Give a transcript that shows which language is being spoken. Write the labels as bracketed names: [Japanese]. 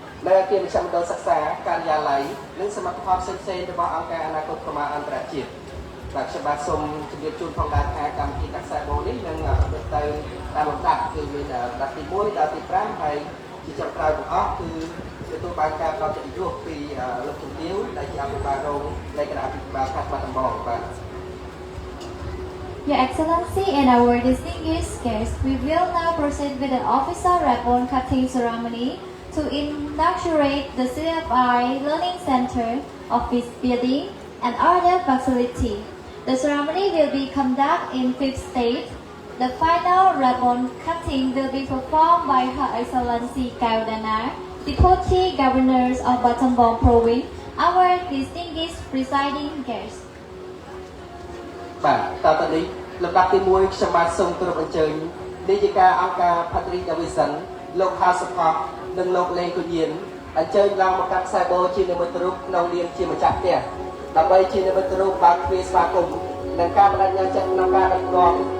[Khmer] អគារមជ្ឈមណ្ឌលសិក្សាការិយាល័យនិងសមិទ្ធផលផ្សេងៗរបស់អង្គការអនាគតកម្មាអន្តរជាតិបាទខ្ញុំបាទសូមជម្រាបជូនផងដែរថាកម្មវិធីកាត់ខ្សែបូនេះនឹងប្រព្រឹត្តទៅតាមលំដាប់គឺមានលំដាប់ទី1ដល់ទី5ហើយជាចុងក្រោយបង្អស់គឺទទួលបានការផ្ដល់កិត្តិយសពីលោកជំទាវដែលជាអភិបាលរងនៃគណៈអភិបាលខេត្តបាត់ដំបងបាទ [English] Your Excellency and our distinguished guests, we will now proceed with the official ribbon cutting ceremony to inaugurate the CFI Learning Center, office building, and other facility. The ceremony will be conducted in 5 states. The final ribbon cutting will be performed by Her Excellency Kaudana, Deputy Governors of Battambang Province, our distinguished presiding guests. [Khmer] បាទតទៅនេះលំដាប់ទី1ខ្ញុំបាទសូមគោរពអញ្ជើញនាយិកាអង្គការ Patrick Davison លោកខាសុផានិងលោកលេងគុញៀនអញ្ជើញឡើងមកកាត់ខ្សែបូជានិមិត្តរូបក្នុងនាមជាម្ចាស់ផ្ទះដើម្បីជានិមិត្តរូបបានទ្វេស្វាគមន៍និងការបដិញ្ញាចិត្តក្នុងការដឹកនាំ